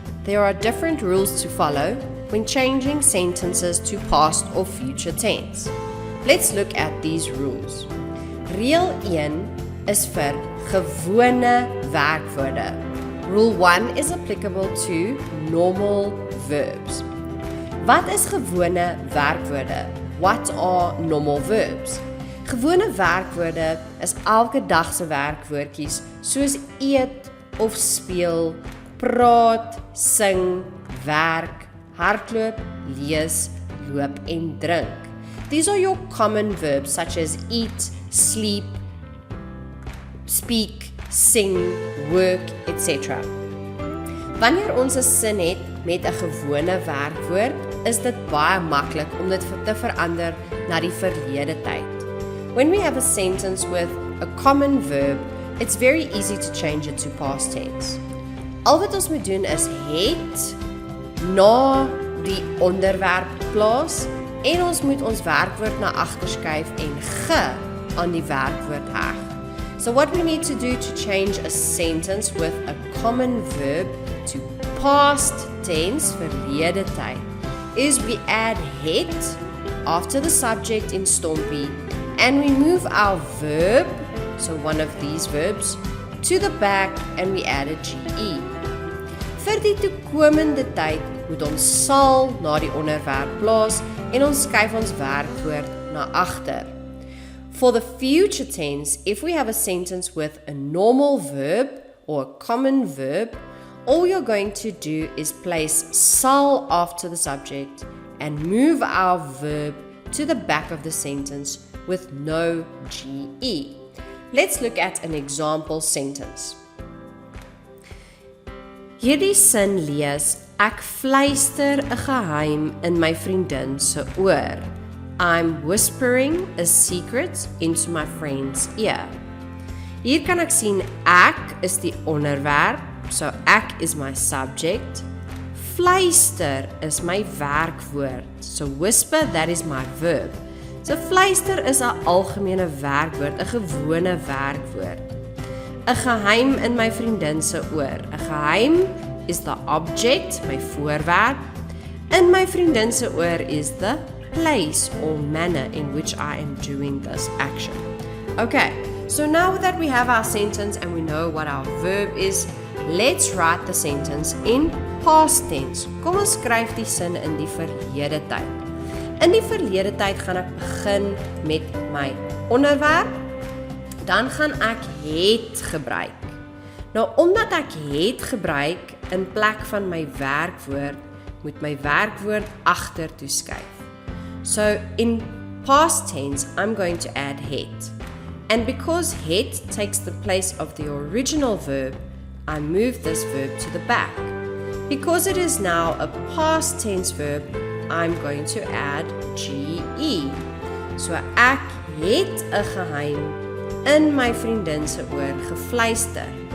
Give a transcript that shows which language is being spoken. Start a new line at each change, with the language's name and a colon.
English: There are different rules to follow when changing sentences to past or future tense. Let's look at these rules.
Afrikaans: Reël 1 is vir gewone werkwoorde.
English: Rule 1 is applicable to normal verbs.
Afrikaans: Wat is gewone werkwoorde?
English: What are normal verbs?
Afrikaans: Gewone werkwoorde is elke dag se werkwoordjies soos eet of speel, praat, sing, werk, hardloop, lees, loop en drink.
English: These are your common verbs such as eat, sleep, speak, sing, work, etc.
Afrikaans: Wanneer ons 'n sin het met 'n gewone werkwoord, is dit baie maklik om dit te verander na die verlede tyd.
English: When we have a sentence with a common verb, it's very easy to change it to past tense.
Afrikaans: Al wat ons moet doen is het na die onderwerp plaas en ons moet ons werkwoord na agter skuif en ge aan die werkwoord heg.
English: So what we need to do to change a sentence with a common verb to past tense,
Afrikaans: verlede tyd,
English: is we add het after the subject in stompie and we move our verb, so one of these verbs, to the back and we add a GE.
Afrikaans: Vir die toekomende tyd moet ons sal na die onderwerp plaas en ons skuif ons werkwoord na agter.
English: For the future tense, if we have a sentence with a normal verb or a common verb, all you're going to do is place sal after the subject and move our verb to the back of the sentence with no GE. Let's look at an example sentence.
Afrikaans: Hierdie sin lees, ek fluister 'n geheim in my vriendin se oor.
English: I'm whispering a secret into my friend's ear.
Afrikaans: Hier kan ek sien ek is die onderwerp, so ek is my subject. Fluister is my werkwoord,
English: so whisper, that is my verb.
Afrikaans: So fluister is 'n algemene werkwoord, 'n gewone werkwoord. 'n geheim in my vriendin se oor. 'n geheim
English: is the object,
Afrikaans: my voorwerp. In my vriendin se oor
English: is the place or manner in which I am doing this action. Okay, so now that we have our sentence and we know what our verb is, let's write the sentence in past tense.
Afrikaans: Kom ons skryf die sin in die verlede tyd. In die verlede tyd gaan ek begin met my onderwerp, dan gaan ek het gebruik. Nou, omdat ek het gebruik in plek van my werkwoord, moet my werkwoord agter toe skuif.
English: So, in past tense, I'm going to add het. And because het takes the place of the original verb, I move this verb to the back. Because it is now a past tense verb, I'm going to add GE.
Afrikaans: So, ek het 'n geheim in my vriendin se oor gefluister.